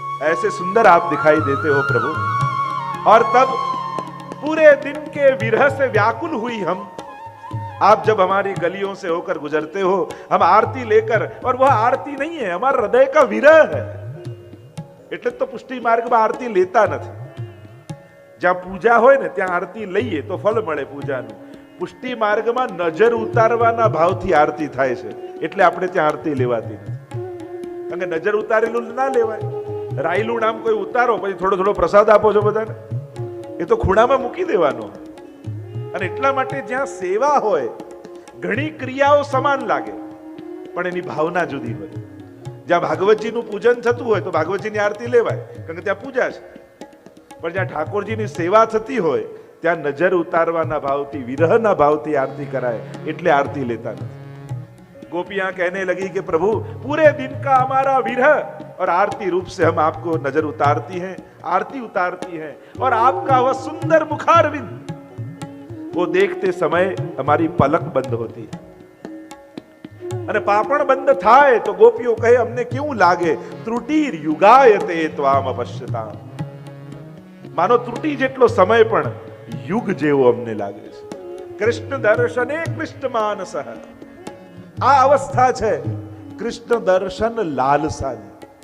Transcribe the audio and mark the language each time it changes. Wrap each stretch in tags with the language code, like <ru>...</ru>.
<hi>ऐसे सुंदर आप दिखाई देते हो प्रभु. और तब पूरे दिन के विरह से व्याकुल हुई हम, आप जब हमारी गलियों से होकर गुजरते हो, हम आरती लेकर, और वह आरती नहीं है, हमारा हृदय का विरह है.</hi> <gu>એટલે તો પુષ્ટિ માર્ગમાં આરતી લેતા નથી. જ્યાં પૂજા હોય ને ત્યાં આરતી લઈએ તો ફળ મળે પૂજાનું. પુષ્ટિ માર્ગમાં નજર ઉતારવાના ભાવથી આરતી થાય છે, એટલે આપણે ત્યાં આરતી લેવાતી નથી. કારણ કે નજર ઉતારેલું ના લેવાય. રાયલું નામ કોઈ ઉતારો પછી થોડો થોડો પ્રસાદ આપો છો બધાને, એ તો ખૂણામાં મૂકી દેવાનો. અને એટલા માટે જ્યાં સેવા હોય, ઘણી ક્રિયાઓ સમાન લાગે પણ એની ભાવના જુદી હોય. જ્યાં ભાગવતજીનું પૂજન થતું હોય તો ભાગવતજીની આરતી લેવાય કારણ કે ત્યાં પૂજા છે. પણ જ્યાં ઠાકોરજીની સેવા થતી હોય ત્યાં નજર ઉતારવાના ભાવથી, વિરહના ભાવથી આરતી कराए, એટલે આરતી લેતા નથી.</gu> <hi>गोपियां कहने लगी कि प्रभु पूरे दिन का हमारा विरह और आरती रूप से हम आपको नजर उतारती हैं, आरती उतारती हैं, और आपका वह सुंदर मुखारविंद वो देखते समय हमारी पलक बंद होती है।</hi> <gu>અને પાપણ બંધ થાય તો ગોપીઓ કહે અમને કેવું લાગે, ત્રુટિર યુગાયતે ત્વામ અપશ્યતામ, માનો ત્રુટિ જેટલો સમય પણ યુગ જેવો અમને લાગે છે. કૃષ્ણ દર્શને કૃષ્ણ માનસ, આ અવસ્થા છે કૃષ્ણ દર્શન લાલસાની.</gu>